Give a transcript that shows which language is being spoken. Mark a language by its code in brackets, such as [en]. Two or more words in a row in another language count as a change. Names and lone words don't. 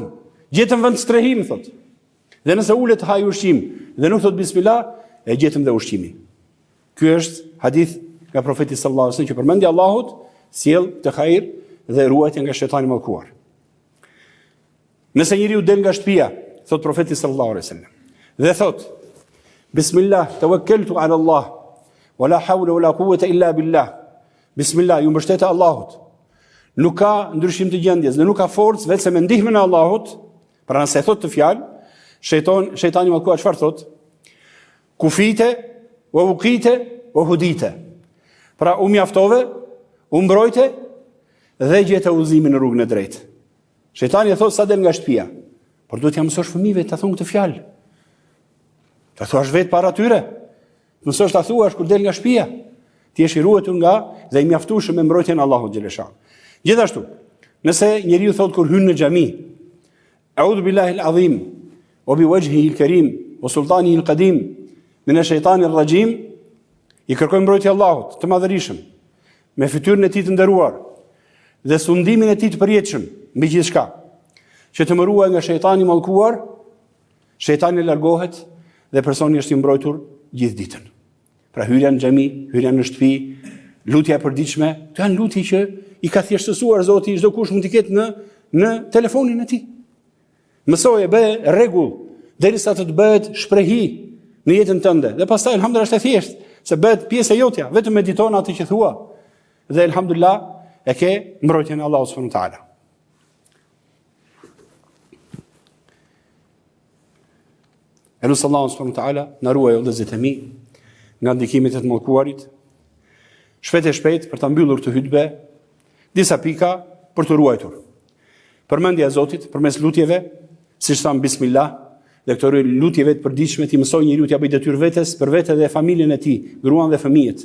[sq] Gjetëm vend strehim thot. Dhe nëse ulet haj ushqim dhe nuk thot bismillah, e gjetëm dhe ushqimin. Ky është hadith nga profeti [ar] صلى الله عليه وسلم [sq] që përmendja Allahut sjell të hajër dhe ruajtje nga shejtani i mallkuar. Nëse njeriu del nga shtëpia, thot profeti [ar] صلى الله عليه وسلم, [sq] dhe thot: [ar] "بسم الله، توكلت على الله، ولا حول ولا قوة إلا بالله." [sq] Bismillah, ju mbështet Allahut. Nuk ka ndryshim të gjendjes, dhe nuk ka forcë vetëm me ndihmën e Allahut. Pra nëse thot të fjalë, shejtani i mallkuar çfarë thot? [ar] كفيت ووقيت وهديت. [sq] Pra u mjaftove, u mbrojte dhe gjete udhëzimin në rrugën e drejtë. Shejtani e thot sa del nga shtëpia, por duhet ja mësosh fëmijëve ta thonë këtë fjalë. Ta thuash vetë para tyre. Mësosh ta thuash kur del nga shtëpia. Ti je i ruetur nga dhe i mjaftueshëm me mbrojtjen e Allahut xhalesha. Gjithashtu, nëse njeriu thot kur hyn në xhami, [ar] "أعوذ بالله العظيم وبوجهه الكريم وسلطانه القديم من الشيطان الرجيم, [sq] i kërkojmë mbrojtje Allahut të madhërisëm, me fytyrën e tij të nderuar dhe sundimin e tij të përjetshëm mbi gjithçka, që të më ruaj nga shejtani i mallkuar. Shejtani largohet dhe personi është i mbrojtur gjithë ditën. Pra hyrja në xhami, hyrja në shtëpi, lutja e përditshme, këto janë lutje që i ka thjeshtësuar Zoti, çdo kush mund t'i ketë në telefonin e tij. Mësoje, bëj rregull derisa të bëhet shprehi në jetën tënde. Dhe pastaj elhamdullah është e thjeshtë, se bëhet pjesë e jotja, vetëm mediton atë që thua. Dhe elhamdullah e ke mbrojtjen e Allahut [ar] سبحانه وتعالى. [sq] Elus Allahu [ar] سبحانه وتعالى [sq] na ruaj vëllezërit e mi nga ndikimit e të mallkuarit. Shpejt e shpejt për ta mbyllur këtë hutbë, disa pika për të ruajtur. Përmendja e Zotit përmes lutjeve, siç tham bismillah, dhe këto lutjeve të përditshme ti mësoj njeriu t'ia bëj detyrë vetes për vete dhe familjen e tij, gruan dhe fëmijët.